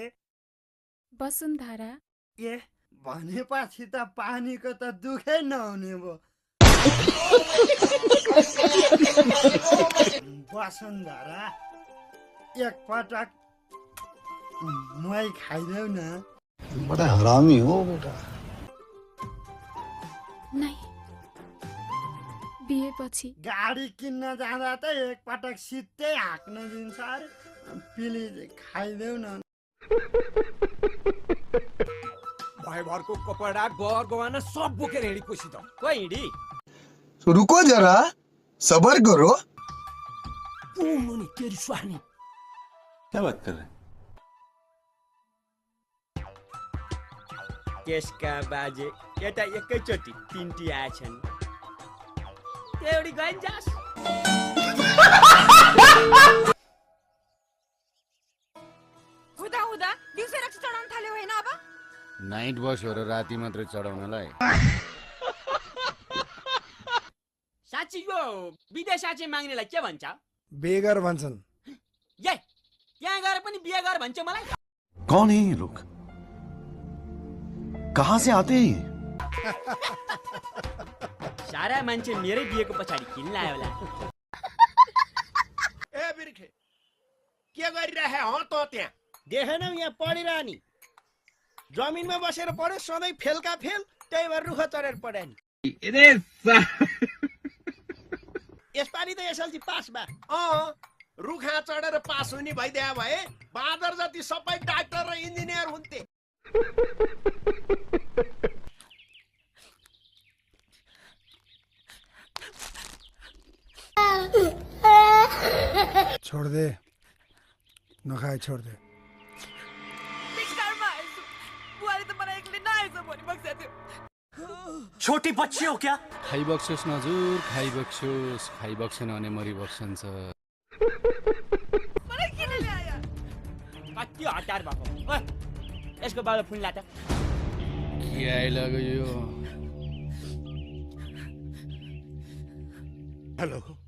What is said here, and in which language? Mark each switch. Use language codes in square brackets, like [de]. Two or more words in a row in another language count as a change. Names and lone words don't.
[ne] वसुन्धरा। ए भनेपछि त पानीको त दुखै नहुने भयो। वसुन्धरा एकपटक मही खाइदेऊ न। [hi] बड़ा हरामी हो बेटा। [ne] नै बिहेपछि गाडी किन्न जाँदा त एकपटक सिधै हाँक्न दिन्छ अरे। प्लिज खाइदेऊ न। भाइभरको कपडा घर गवान सब बोकेर हिँडी कोसी त। कोही हिँडी? [hi] रुको जरा, सबर करो। तेरी सुहानी क्या बात कर रहे हैं? [ne] त्यसका बाजे यता एकैचोटि तिनटी आएछन्। एउटी गइन्जास्। हुँदा हुँदा दिउँसै रक्सी चढाउन थाल्यो होइन अब? नाइट बस हो र राति मात्रै चढाउनलाई। साँच्ची यो विदेश साँच्ची माग्नेलाई के भन्छ? बेगर भन्छन्। ए त्यहाँ गएर पनि बिहे गर भन्छ मलाई। [hi] कौन है ये लोग? कहाँ से आते हैं? [ne] सारा मान्छे मेरै बिहेको पछाडि किन लायो होला। ए बिर्खे के गरिरहे हो त त्यहाँ? देखेनौ यहाँ पढिरहनी? जमिनमा बसेर पढे सधैँ फेलका फेल, त्यही भएर रुख चढेर पढे नि। यसपालि त एसएलसी पास बा। रुखा चढेर पास हुने भइदिया भए बाँदर जति सबै डाक्टर र इन्जिनियर हुन्थे। [hi] छोड़ दे, नखाए छोड़ दे। छोटी बच्ची हो क्या? [ne] खाइबक्सोस् न हजुर, खाइबक्सेन भने मरिबक्सन्छ। कति हतार भएको। ओए यसको बाबा फुन ला त। के आइलाग्यो यो? हेलो